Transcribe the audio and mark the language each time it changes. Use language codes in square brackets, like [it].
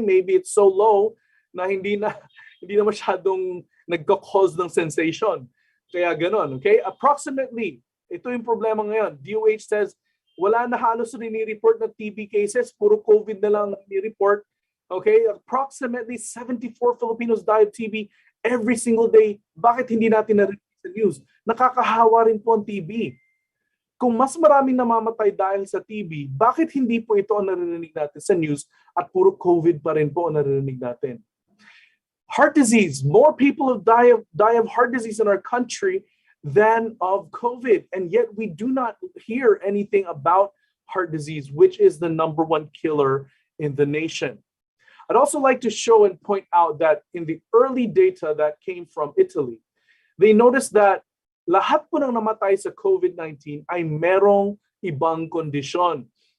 [en] Maybe it's so low [tl] na hindi na masyadong nagka-cause ng sensation. Kaya ganon, okay? Approximately, ito yung problema ngayon. DOH says, wala na halos rini-report na TB cases, puro COVID na lang ni-report. Okay? [en] Approximately 74 Filipinos die of TB every single day. [tl] Bakit hindi natin narinig sa news? Nakakahawa rin po ang TB. Kung mas maraming namamatay dahil sa TB, bakit hindi po ito ang narinig natin sa news at puro COVID pa rin po ang narinig natin? [en] Heart disease. More people have die of heart disease in our country than of COVID. And yet we do not hear anything about heart disease, which is the #1 killer in the nation. I'd also like to show and point out that in the early data that came from Italy, they noticed that [tl] lahat po ng namatay sa COVID-19 ay merong ibang kondisyon.